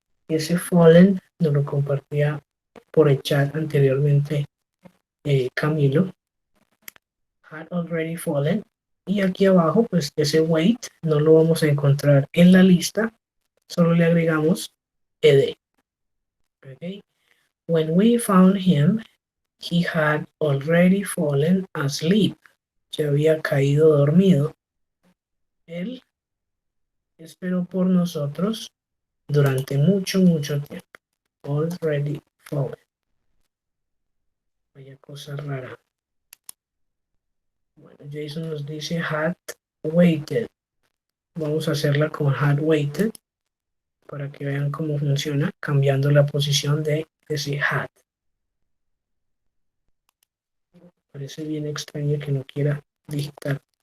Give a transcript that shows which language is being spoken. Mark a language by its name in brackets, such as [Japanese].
[Spanish] Y ese fallen nos lo compartía por el chat anteriormente Camilo. [English] Had already fallen. [Spanish] Y aquí abajo, pues ese wait no lo vamos a encontrar en la lista. Solo le agregamos ed. Okay. [English] When we found him, he had already fallen asleep. [Spanish] Se había caído dormido. Él esperó por nosotros durante mucho, mucho tiempo. [English] Already fallen. [Spanish] Vaya cosa rara. Bueno, Jason nos dice had waited. Vamos a hacerla con had waited para que vean cómo funciona, cambiando la posición de ese had. Parece bien extraño que no quiera digitar.